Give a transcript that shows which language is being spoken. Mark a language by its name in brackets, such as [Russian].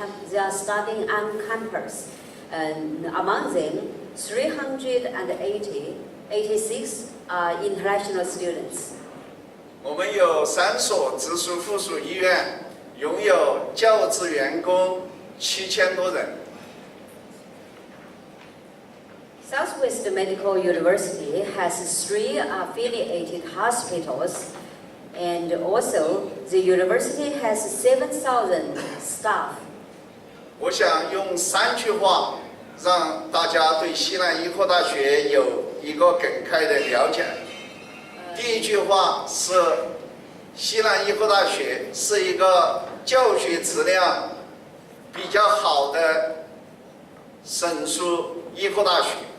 [English] They are studying on campus, and among them 386 are international students. [Chinese] 我们有3所直属附属医院，拥有教职员工7000多人。 [English] Southwest Medical University has 3 affiliated hospitals, and also the university has 7,000 staff. [Chinese] 我想用3句话让大家对西南医科大学有一个更开的了解。第一句话是，西南医科大学是一个教学质量比较好的省属医科大学。